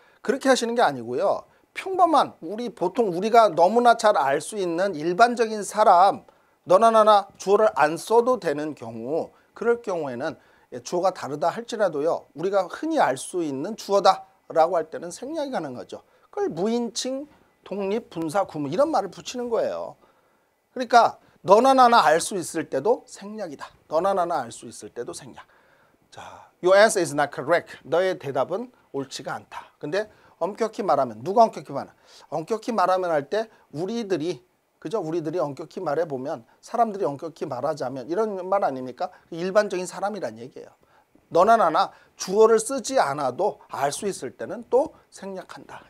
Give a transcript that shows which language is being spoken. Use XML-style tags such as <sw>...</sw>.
<ko>그렇게 하시는 게 아니고요. 평범한 보통 우리가 너무나 잘 알 수 있는 일반적인 사람 너나 나나 주어를 안 써도 되는 경우 그럴 경우에는 주어가 다르다 할지라도요. 우리가 흔히 알 수 있는 주어다라고 할 때는 생략이 가는 거죠. 그걸 무인칭 독립분사구문 이런 말을 붙이는 거예요. 그러니까 너나 나나 알 수 있을 때도 생략이다. 너나 나나 알 수 있을 때도 생략.</ko> <en>자, your answer is not correct.</en> <ko>너의 대답은 옳지가 않다. 근데 엄격히 말하면 누가 엄격히 말하나? 엄격히 말하면 할 때 우리들이 그죠? 우리들이 엄격히 말해 보면 사람들이 엄격히 말하자면 이런 말 아닙니까? 일반적인 사람이란 얘기예요. 너나 나나 주어를 쓰지 않아도 알 수 있을 때는 또 생략한다.</ko>